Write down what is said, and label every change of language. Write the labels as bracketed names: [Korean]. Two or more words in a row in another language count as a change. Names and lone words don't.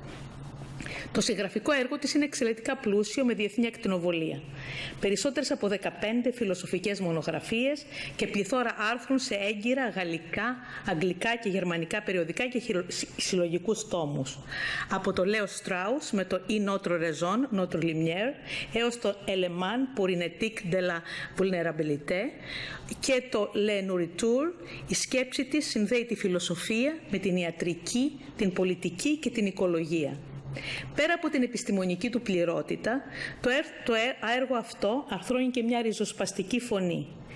[Greek] Το συγγραφικό έργο της είναι εξαιρετικά πλούσιο με διεθνή ακτινοβολία. Περισσότερες από 15 φιλοσοφικές μονογραφίες και πληθώρα άρθρων σε έγκυρα, γαλλικά, αγγλικά και γερμανικά περιοδικά και συλλογικούς τόμους. Από το Λέο Στράους με το «Η notre raison, notre lumière» έως το «Élément pour une éthique de la vulnérabilité» και το «Le nourriture». Η σκέψη της συνδέει τη φιλοσοφία με την ιατρική, την πολιτική και την οικολογία. Πέρα από την επιστημονική του πληρότητα, το έργο αυτό αρθρώνει και μια ριζοσπαστική φωνή.